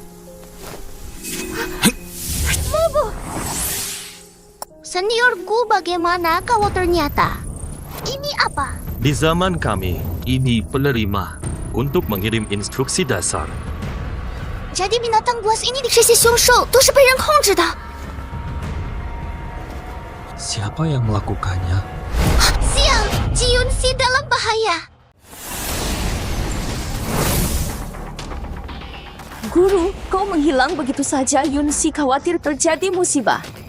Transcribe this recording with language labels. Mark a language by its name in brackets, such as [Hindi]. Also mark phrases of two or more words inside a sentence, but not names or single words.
[Indonesian] Mobo! Senior Gu, bagaimana kalau ternyata? Ini apa? Di zaman kami, ini penerima untuk mengirim instruksi dasar. Jadi binatang buas ini dikasih sungsu, itu [Chinese] 是被人控制的. [Indonesian] Siapa yang melakukannya? Sial, Ji Yunxi dalam bahaya. Guru, kau menghilang begitu saja. Yunxi khawatir terjadi musibah.